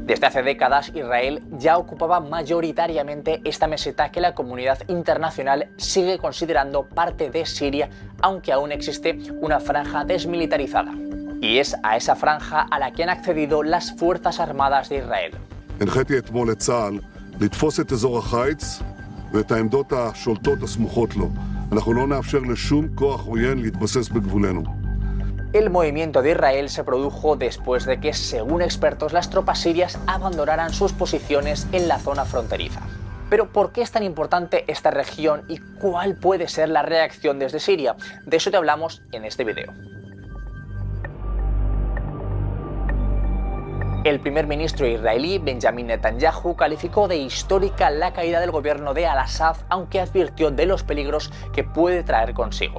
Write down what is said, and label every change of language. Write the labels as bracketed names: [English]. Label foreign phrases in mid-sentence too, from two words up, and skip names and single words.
[Spanish] Desde hace décadas, Israel ya ocupaba mayoritariamente esta meseta que la comunidad internacional sigue considerando parte de Siria, aunque aún existe una franja desmilitarizada. Y es a esa franja a la que han accedido las Fuerzas Armadas de Israel. [Hebrew] הנחיתי אתמול את צה"ל לתפוס את אזור החיץ ואת העמדות השולטות הסמוכות לו. אנחנו לא נאפשר לשום כוח עוין להתבסס בגבולנו. [Spanish] El movimiento de Israel se produjo después de que, según expertos, las tropas sirias abandonaran sus posiciones en la zona fronteriza. Pero ¿por qué es tan importante esta región y cuál puede ser la reacción desde Siria? De eso te hablamos en este video. El primer ministro israelí, Benjamín Netanyahu, calificó de histórica la caída del gobierno de al-Assad, aunque advirtió de los peligros que puede traer consigo.